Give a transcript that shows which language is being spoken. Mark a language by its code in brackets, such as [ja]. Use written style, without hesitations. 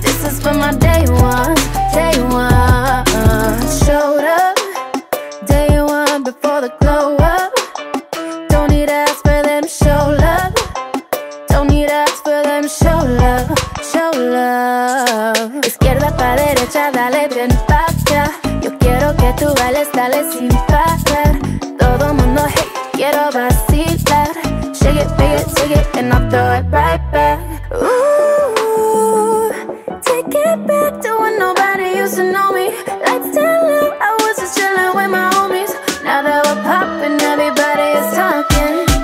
[en] This is for my day ones, day one. Showed up day one before the glow up. Don't need to ask for them to show love. Don't need to ask for them to show love, show love. [es] Izquierda pa' derecha, dale bien pa' acá. Yo quiero que tú bailes, dale sin parar. Todo mundo, hey, quiero vacilar. [en] Shake it, take it, and I'll throw it right back. Ooh, take it back to when nobody used to know me. Lights down low, I was just chillin' with my homies. Now that we're poppin', everybody is talking.